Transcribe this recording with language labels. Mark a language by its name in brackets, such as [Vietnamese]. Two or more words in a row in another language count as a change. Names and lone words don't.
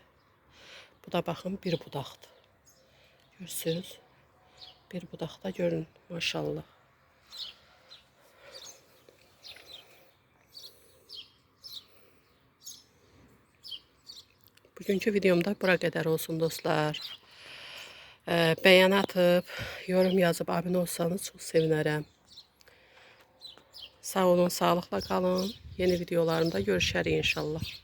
[Azerbaijani] Bu da baxın bir budaqdır. Görürsünüz. Bir budaqda görün. Maşallah. Bugünkü videomda bura qədər olsun dostlar. [Turkish] Beğen atıp, yorum yazıp abone olsanız çok sevinərəm. [Azerbaijani] Sağ olun, [Turkish] sağlıkla kalın. [Azerbaijani] Yeni videolarımda görüşərik inşallah.